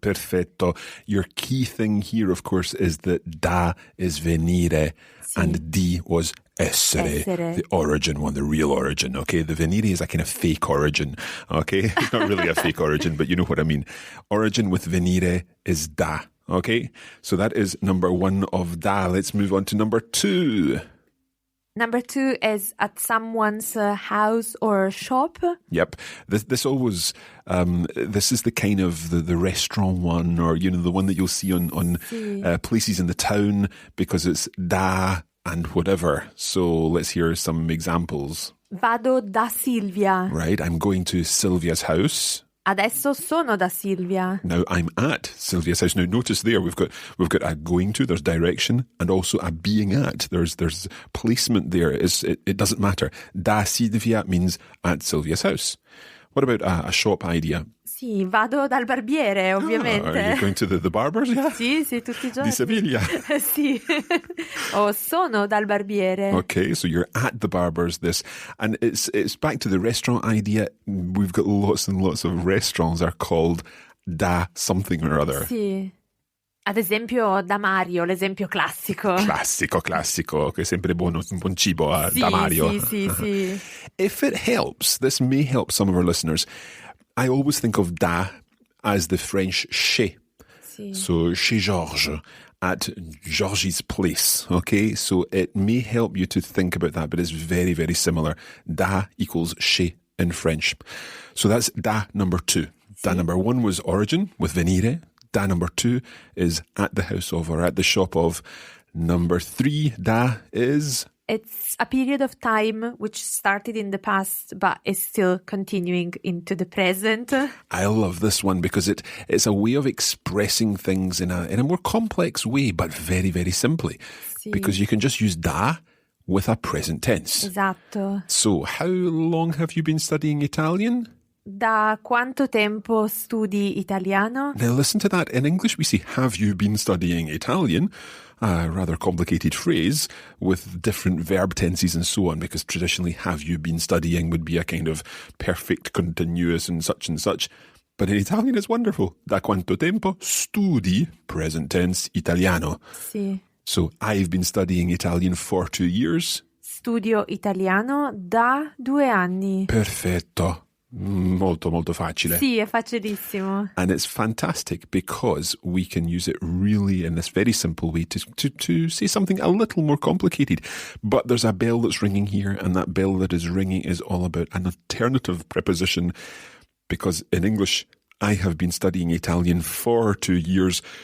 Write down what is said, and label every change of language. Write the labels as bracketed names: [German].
[Italian] Perfetto. [English] Your key thing here, of course, is that da is venire and di was essere, the origin one, the real origin, okay? The venire is a kind of fake origin, okay? It's not really a fake origin, but you know what I mean. Origin with venire is da, okay? So that is number one of da. Let's move on to number two. Number two is at someone's house or shop. Yep. This always, this is the kind of the restaurant one, or, you know, the one that you'll see on places in the town, because it's da and whatever. So let's hear some examples. [Italian] Vado da Silvia. [English] Right. I'm going to Sylvia's house. [Italian] Adesso sono da Silvia. [English] Now I'm at Sylvia's house. Now notice there we've got a going to, there's direction, and also a being at. There's placement there. It doesn't matter. Da Silvia means at Sylvia's house. What about a shop idea? [Italian] Sì, vado dal barbiere, ovviamente. [English] Are you going to the barbers? Yeah. [Italian] Sì, tutti i giorni. Di Sevilla. Sì. O sono dal barbiere. [English] Okay, so you're at the barber's. And it's back to the restaurant idea. We've got lots and lots of restaurants are called da something or other. [Italian] Sì. Ad esempio da Mario, l'esempio classico. Classico, che è sempre buon cibo da Mario. Sì. [English] If it helps, this may help some of our listeners. I always think of da as the French chez. [Italian] Sì. [English] So chez Georges, at Georgie's place. Okay, so it may help you to think about that, but it's very, very similar. Da equals chez in French. So that's da number two. Da number one was origin with venire. Da number two is at the house of or at the shop of. Number three, da is... It's a period of time which started in the past but is still continuing into the present. I love this one because it's a way of expressing things in a more complex way, but very, very simply. [Italian] Sì. [English] Because you can just use da with a present tense. [Italian] Esatto. [English] So, how long have you been studying Italian? [Italian] Da quanto tempo studi italiano? [English] Now listen to that. In English we say, have you been studying Italian? A rather complicated phrase with different verb tenses and so on, because traditionally have you been studying would be a kind of perfect continuous and such. But in Italian it's wonderful. [Italian] Da quanto tempo studi, [English] present tense, [Italian] italiano. Sì. [English] So I've been studying Italian for 2 years. [Italian] Studio italiano da 2 anni. Perfetto. Molto, molto facile. Sì, è facilissimo. [English] And it's fantastic because we can use it really in this very simple way to say something a little more complicated. But there's a bell that's ringing here, and that bell that is ringing is all about an alternative preposition, because in English, I have been studying Italian for 2 years.